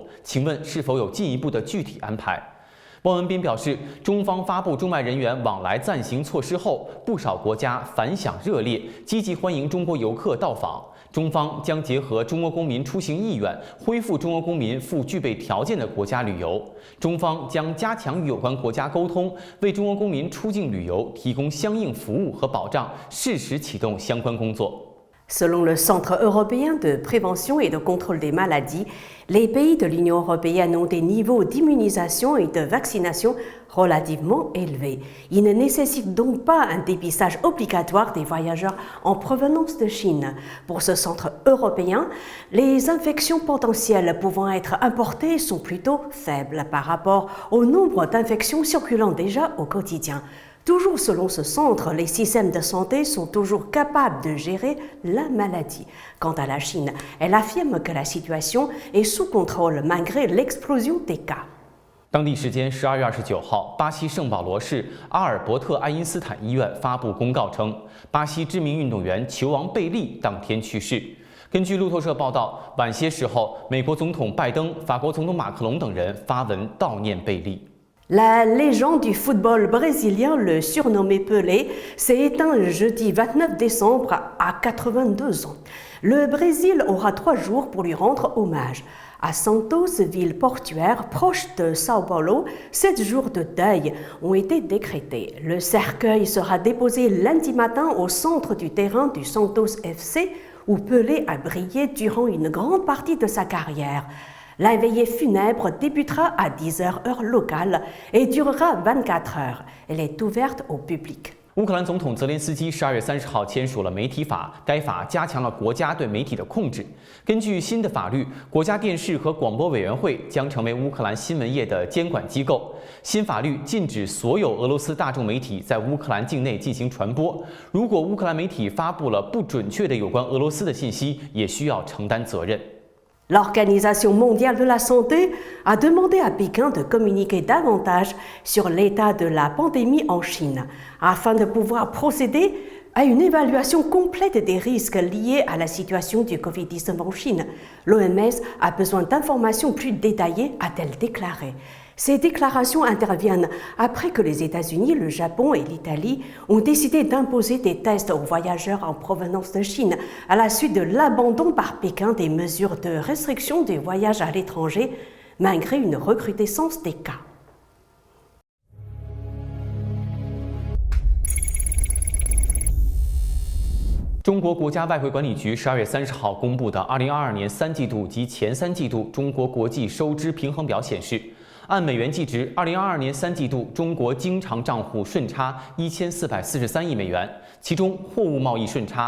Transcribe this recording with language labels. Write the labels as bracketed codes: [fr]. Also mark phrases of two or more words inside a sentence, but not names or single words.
[zh] 请问是否有进一步的具体安排？汪文斌表示，中方发布中外人员往来暂行措施后，不少国家反响热烈，积极欢迎中国游客到访。中方将结合中国公民出行意愿，恢复中国公民赴具备条件的国家旅游。中方将加强与有关国家沟通，为中国公民出境旅游提供相应服务和保障，适时启动相关工作。 [fr] Selon le Centre européen de prévention et de contrôle des maladies, les pays de l'Union européenne ont des niveaux d'immunisation et de vaccination relativement élevés. Ils ne nécessitent donc pas un dépistage obligatoire des voyageurs en provenance de Chine. Pour ce centre européen, les infections potentielles pouvant être importées sont plutôt faibles par rapport au nombre d'infections circulant déjà au quotidien. Toujours selon ce centre, les systèmes de santé sont toujours capables de gérer la maladie. Quant à la Chine, elle affirme que la situation est sous contrôle malgré l'explosion des cas. [zh] 当地时间12月29号，巴西圣保罗市阿尔伯特爱因斯坦医院发布公告称，巴西知名运动员球王贝利当天去世。根据路透社报道，晚些时候，美国总统拜登、法国总统马克龙等人发文悼念贝利。 [fr] La légende du football brésilien, le surnommé Pelé, s'est éteint le jeudi 29 décembre à 82 ans. Le Brésil aura 3 jours pour lui rendre hommage. À Santos, ville portuaire proche de Sao Paulo, 7 jours de deuil ont été décrétés. Le cercueil sera déposé lundi matin au centre du terrain du Santos FC, où Pelé a brillé durant une grande partie de sa carrière. La veillée funèbre débutera à 10h heure locale et durera 24 heures. Elle est ouverte au public. [zh] 乌克兰总统泽连斯基12月30号签署了媒体法，该法加强了国家对媒体的控制。根据新的法律，国家电视和广播委员会将成为乌克兰新闻业的监管机构。新法律禁止所有俄罗斯大众媒体在乌克兰境内进行传播。如果乌克兰媒体发布了不准确的有关俄罗斯的信息，也需要承担责任。 [fr] L'Organisation mondiale de la santé a demandé à Pékin de communiquer davantage sur l'état de la pandémie en Chine, afin de pouvoir procéder à une évaluation complète des risques liés à la situation du Covid-19 en Chine. L'OMS a besoin d'informations plus détaillées, a-t-elle déclaré. Ces déclarations interviennent après que les États-Unis, le Japon et l'Italie ont décidé d'imposer des tests aux voyageurs en provenance de Chine à la suite de l'abandon par Pékin des mesures de restriction des voyages à l'étranger, malgré une recrudescence des cas. [zh] 中国国家外汇管理局12月30号公布的2022年3季度及前3季度中国国际收支平衡表显示，按美元计值，2022年3季度中国经常账户顺差1443亿美元，其中货物贸易顺差